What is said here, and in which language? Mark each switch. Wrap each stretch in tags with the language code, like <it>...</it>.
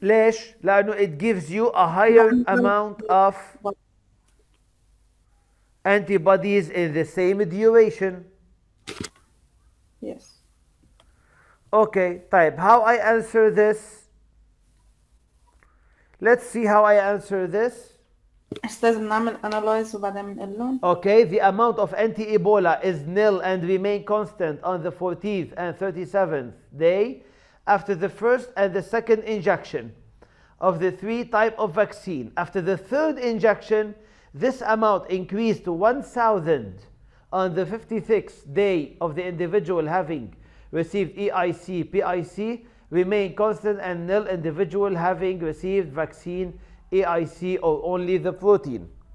<ar>ليش؟ لأنه</ar> <en>it gives you a higher amount of antibodies in the same duration. Yes. Okay, طيب how I answer this? Let's see how I answer this.</en> <ar>استاذ بنعمل analyze وبعدين بنقول</ar> <en>Okay, the amount of anti-Ebola is nil and remain constant on the 14th and 37th day after the first and the second injection of the 3 type of vaccine. After the third injection, this amount increased to 1,000 on the 56th day of the individual having received EIC, PIC, remain constant, and nil individual having received vaccine, EIC, or only the protein.</en>